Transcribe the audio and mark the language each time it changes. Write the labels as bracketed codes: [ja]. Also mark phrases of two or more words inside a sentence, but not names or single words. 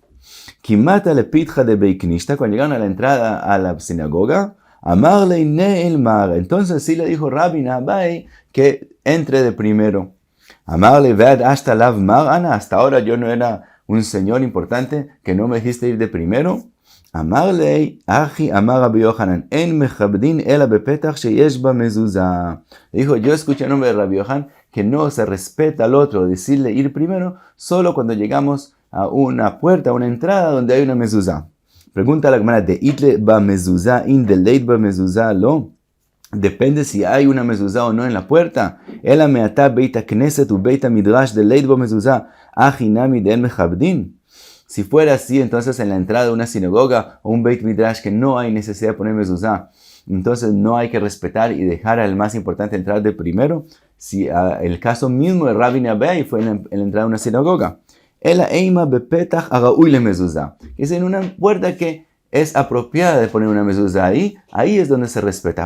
[arc] כי מטו לפיתחא דבי כנישתא, [es] cuando llegaron a la entrada a la sinagoga, [arc] אמר ליה ניעול מר. [es] Entonces sí le dijo Rabin a Abaye que entre de primero. [arc] אמר ליה ועד השתא לאו מר אנא, [es] hasta ahora yo no era un señor importante que no me dijiste ir de primero. [arc] אמר ליה הכי אמר רבי יוחנן אין מכבדין אלא בפתח שיש בו מזוזה. [es] Dijo: yo escuché el nombre de Rabbi Yohanan que no se respeta al otro decirle ir primero solo cuando llegamos a una puerta, a una entrada donde hay una mezuzah. Pregunta la Gemara: [arc] דאית ביה מזוזה אין דלית ביה מזוזה לא. [es] Depende si hay una mezuzah o no en la puerta. [arc] אלא מעתה בית הכנסת ובית המדרש דלית בהו מזוזה הכי נמי דאין מכבדין. [es] Si fuera así, entonces en la entrada de una sinagoga o un beit midrash que no hay necesidad de poner mezuzah, entonces no hay que respetar y dejar al más importante entrar de primero. Si el caso mismo de Rabin y Abaye fue en la entrada de una sinagoga. [arc] אלא אימא בפתח הראוי למזוזה. [es] Es en una puerta que es apropiada de poner una mezuzah ahí es donde se respeta.